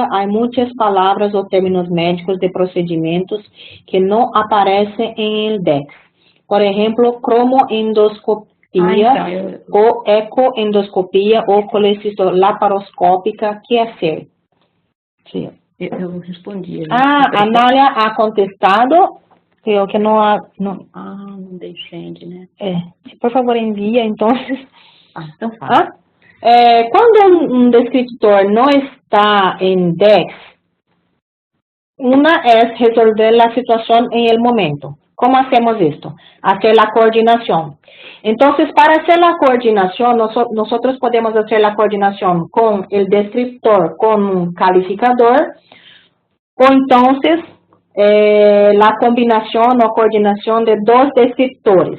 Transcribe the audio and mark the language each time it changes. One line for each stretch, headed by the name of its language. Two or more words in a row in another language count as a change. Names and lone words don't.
Spanish: Hay muchas palabras o términos médicos de procedimientos que no aparecen en el DEX. Por ejemplo, cromoendoscopia o ecoendoscopia o colecistoscopia laparoscópica. ¿Qué hacer? Sí.
Portuguese: Eu respondi.
Spanish: Anália ha contestado. Creo que no
Portuguese: deixei, né?
Spanish: Por favor, envia, entonces.
Portuguese: Então fala.
Spanish: Cuando un descriptor no está en DEX, una es resolver la situación en el momento. ¿Cómo hacemos esto? Hacer la coordinación. Entonces, para hacer la coordinación, nosotros podemos hacer la coordinación con el descriptor, con un calificador, o entonces la combinación o coordinación de 2 descriptores.